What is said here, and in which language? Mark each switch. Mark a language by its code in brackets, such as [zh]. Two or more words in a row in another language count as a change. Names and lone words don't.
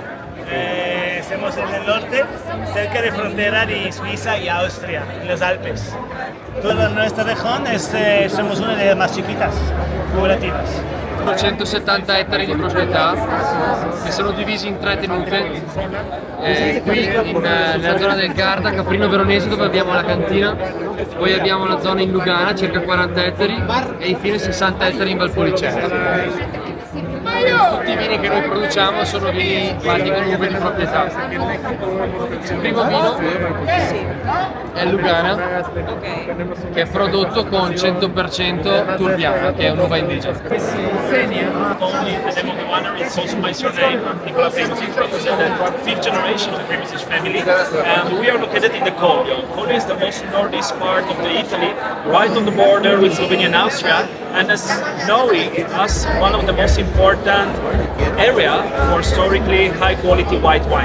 [es] Estamos en el norte, cerca de frontera de Suiza y Austria, en los Alpes. Toda nuestra región somos una de las más chiquitas, cooperativas. [it] 170 ettari di proprietà che sono divisi in 3 tenute, qui nella zona del Garda, Caprino Veronese dove abbiamo la cantina, poi abbiamo la zona in Lugana, circa 40 ettari e infine 60 ettari in Valpolicella. Tutti i vini che noi produciamo sono vini fatti con uve di proprietà. Il primo vino è Lugana, che è prodotto con 100% Turbiana, che è un'uva indigena. [en] Only the name of the winery is also my surname, Nicola Premisi, represent the 5th generation of the Premisi family. And we are located in the Collio. Collio is the most northeast part of the Italy, right on the border with Slovenia and Austria, and as knowing us one of the most important area for historically high quality white wines.